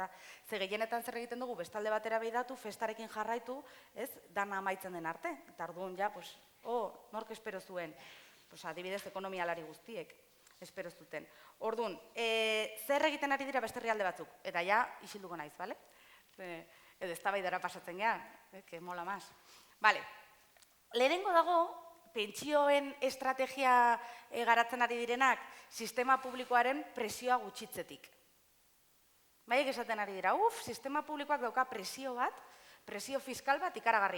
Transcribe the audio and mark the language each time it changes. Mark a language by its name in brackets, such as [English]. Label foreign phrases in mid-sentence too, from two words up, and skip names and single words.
[Basque] Ze gehienetan zer egiten dugu, bestalde batera behidatu, festarekin jarraitu, ez, dana amaitzen den arte. Eta orduan ja, nork espero zuen, adibidez ekonomialari guztiek, espero zuten. Orduan, zer egiten ari dira beste herrialde batzuk? Eta ja, isilduko naiz, bale? Edo eztabaidara pasatzen gea, [Spanish] que mola más. [Basque] Bale, lehenengo dago, pentsioen estrategia garatzen ari direnak, sistema publikoaren presioa gutxitzetik. Baiek esaten ari dira, sistema publikoak dauka presio bat, presio fiskal bat ikaragarria.